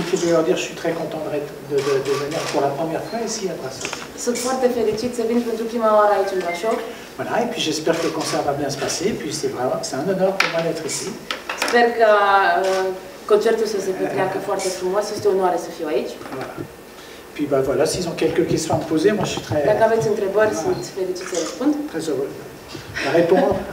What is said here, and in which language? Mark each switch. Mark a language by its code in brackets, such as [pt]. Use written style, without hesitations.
[fr] leur dire que je suis très content de venir pour la première fois ici à Brașov. [ro] Sunt foarte fericit să vin pentru prima oară aici în Brașov. [fr] Voilà, et puis j'espère que le concert va bien se passer, et puis c'est un honneur pour moi d'être ici. [ro] Sper că concertul să se petreacă foarte frumos, este o onoare să fiu aici. [fr] Voilà. Puis bah voilà, s'ils ont quelques questions à me poser, moi je suis très... [ro] Dacă aveți întrebări, sunt fericit să răspund. [fr] Très heureux de répondre.